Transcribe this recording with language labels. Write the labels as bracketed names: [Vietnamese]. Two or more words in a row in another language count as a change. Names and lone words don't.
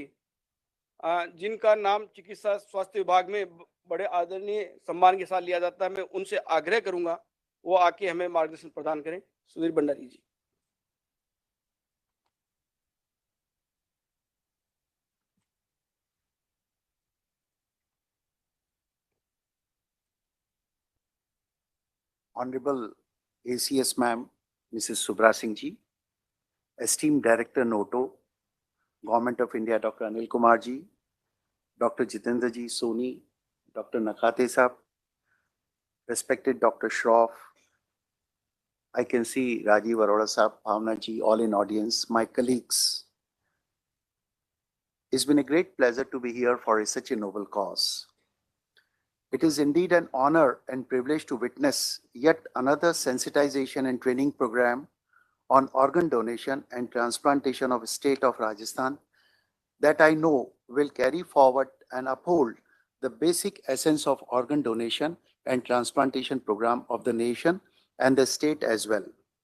[Hindi] जिनका नाम चिकित्सा स्वास्थ्य विभाग में बड़े आदरणीय सम्मान के साथ लिया जाता है, मैं उनसे आग्रह करूंगा वो आके हमें मार्गदर्शन प्रदान करें। सुधीर भंडारी जी। [English] Honorable ACS Ma'am, Mrs. Subra Singh Ji, esteemed Director NOTO, Government of India, Dr. Anil Kumar Ji, Dr. Jitendra Ji Soni, Dr. Nakate Saab, respected Dr. Shroff, I can see Rajiv Arora Saab, Bhavna Ji, all in audience, my colleagues. It's been a great pleasure to be here for such a noble cause. It is indeed an honor and privilege to witness yet another sensitization and training program on organ donation and transplantation of the state of Rajasthan that I know will carry forward and uphold the basic essence of organ donation and transplantation program of the nation and the state as well.